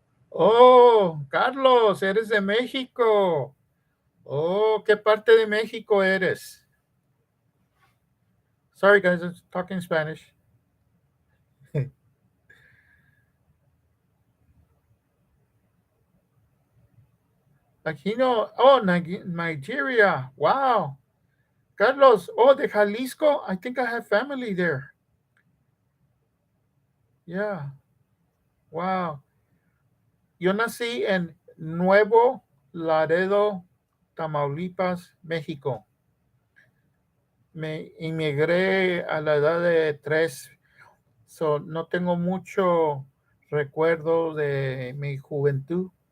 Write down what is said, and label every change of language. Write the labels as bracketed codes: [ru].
[es] Oh, Carlos, eres de México. Oh, ¿qué parte de México eres? [en] Sorry, guys, I'm talking Spanish. [es] Aquino, oh, Nigeria. Wow. [en] Carlos, oh, de Jalisco. I think I have family there. Yeah. Wow. [es] Yo nací en Nuevo Laredo, Tamaulipas, México. Me inmigré a la edad de 3, so no tengo mucho recuerdo de mi juventud.